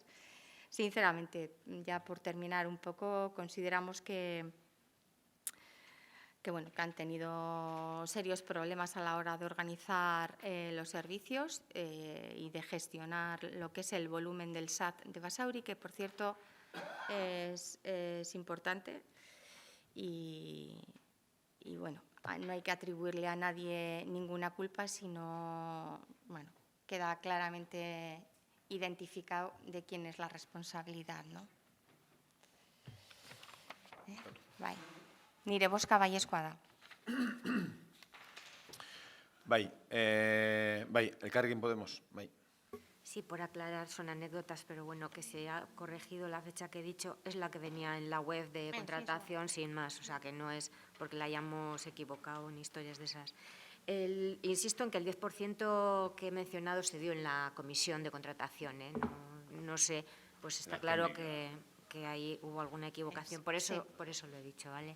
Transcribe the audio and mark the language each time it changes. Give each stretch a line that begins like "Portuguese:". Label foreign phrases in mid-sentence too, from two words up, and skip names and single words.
Spanish: Sinceramente, ya por terminar un poco, consideramos que han tenido serios problemas a la hora de organizar los servicios y de gestionar lo que es el volumen del SAT de Basauri, que, por cierto, es importante. Y bueno, no hay que atribuirle a nadie ninguna culpa, sino, bueno, queda claramente identificado de quién es la responsabilidad, ¿no?
Basque: Bai. Nire boska baiezkoa da. Bai, Elkarrekin Podemos, bai.
Spanish: Sí, por aclarar, son anécdotas, pero bueno, que se ha corregido la fecha que he dicho, es la que venía en la web de contratación, sin más, o sea, que no es porque la hayamos equivocado ni historias de esas. Insisto en que el 10% que he mencionado se dio en la comisión de contratación, no sé, pues está claro que ahí hubo alguna equivocación, por eso lo he dicho, ¿vale?